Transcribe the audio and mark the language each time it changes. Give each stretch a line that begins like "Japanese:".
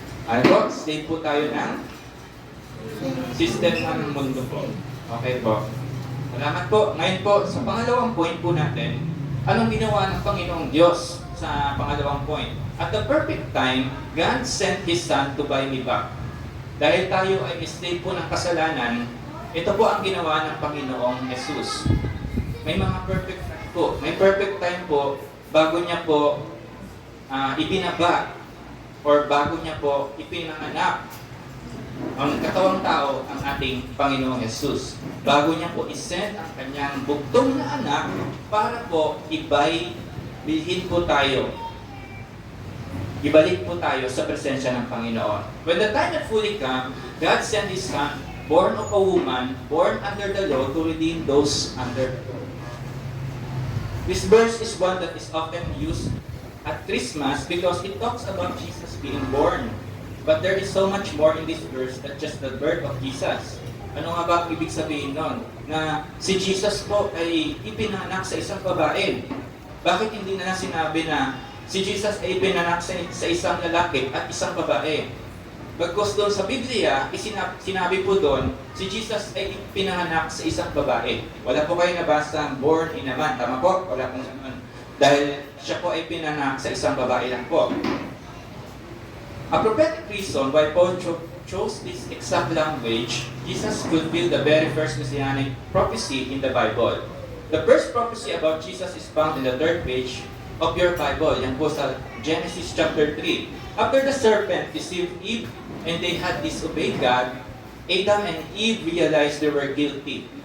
Filipino: Ano po? Stay po tayo ng system ng mundo po. Okay po. Salamat po. Ngayon po, sa pangalawang point po natin, anong ginawa ng Panginoong Diyos sa pangalawang point?
English: At the perfect time, God sent His Son to buy me back.
Filipino: Dahil tayo ay slave po ng kasalanan, ito po ang ginawa ng Panginoong Jesus. May mga perfect time po. May perfect time po bago niya po ibinaba or bago niya po ipinanganak ang katawang tao ang ating Panginoong Jesus. Bago niya po isend ang kanyang bugtong na anak para po bilhin po tayo. Ibalik po tayo sa presensya ng Panginoon.
English: When the time had fully come, God sent His Son, born of a woman, born under the law, to redeem those under the law. This verse is one that is often used at Christmas because it talks about Jesus being born. But there is so much more in this verse than just the birth of Jesus.
Filipino: Ano nga ba ang ibig sabihin nun? Na si Jesus po ay ipinanak sa isang babae. Bakit hindi na sinabi na si Jesus ay ipinanak sa isang lalaki at isang babae? Bagkus doon sa Biblia, sinabi po doon, si Jesus ay ipinanak sa isang babae. Wala po kayo nabasang
English: born in a man.
Filipino: Tama po? Wala pong ganun. Dahil siya po ay pinanak sa isang babae lang po.
English: A prophetic reason why Paul chose this exact language, Jesus fulfilled the very first messianic prophecy in the Bible. The first prophecy about Jesus is found in the 3rd page of your Bible.
Filipino: Yan po sa
English: Genesis chapter 3. After the serpent deceived Eve and they had disobeyed God, Adam and Eve realized they were guilty.